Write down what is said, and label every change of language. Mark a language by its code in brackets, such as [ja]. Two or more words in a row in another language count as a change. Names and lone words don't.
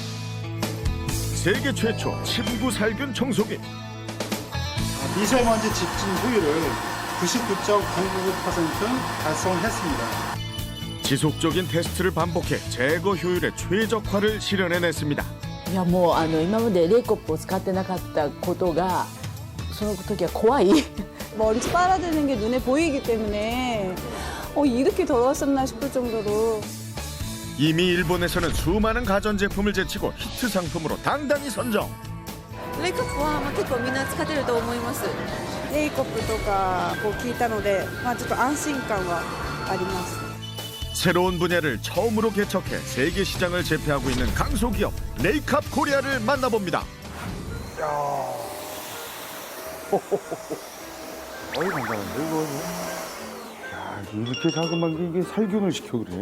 [ko] 세계 최초 침구 살균 청소기. 미세먼지 집중 효율을 99.999% 달성했습니다. 지속적인 테스트를 반복해 제거 효율의 최적화를 실현해냈습니다. [ja] いやもう今までレイコップを使ってなかったことがその時は怖い [ko] 먼지 빨아들이는 게 눈에 보이기 때문에 이렇게 더러웠었나 싶을 정도로 이미 일본에서는 수많은 가전제품을 제치고 히트 상품으로 당당히 선정. [ja] レイカップは結構みんな使ってると思います。レイコップとか聞いたので、ちょっと安心感はあります。 [ko] 새로운 분야를 처음으로 개척해 세계 시장을 제패하고 있는 강소기업 레이캅 코리아를 만나봅니다. 어이 간단한데 이거. 야, 이렇게 자그만 게 이게 살균을 시켜 그래.